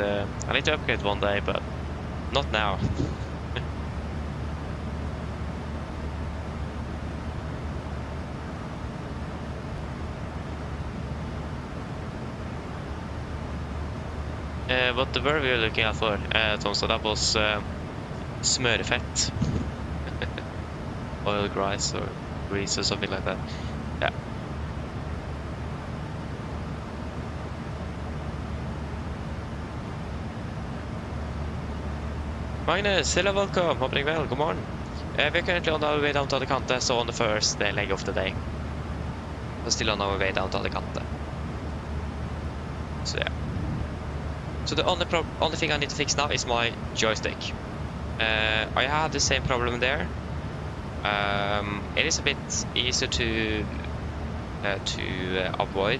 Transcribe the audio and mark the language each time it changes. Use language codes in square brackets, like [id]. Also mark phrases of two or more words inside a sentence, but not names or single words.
[en] I need to upgrade one day, but not now. What the word we were looking at for, Tom, so that was smørefett. Oil grease or grease or something like that. Yeah. Magnus, hello, welcome. [no] Håper deg vel. God morgen. [en] We're currently on our way down to Alicante, so on the first leg of the day. We're still on our way down to Alicante. So yeah. So the only thing I need to fix now is my joystick. I had the same problem there. It is a bit easier to avoid.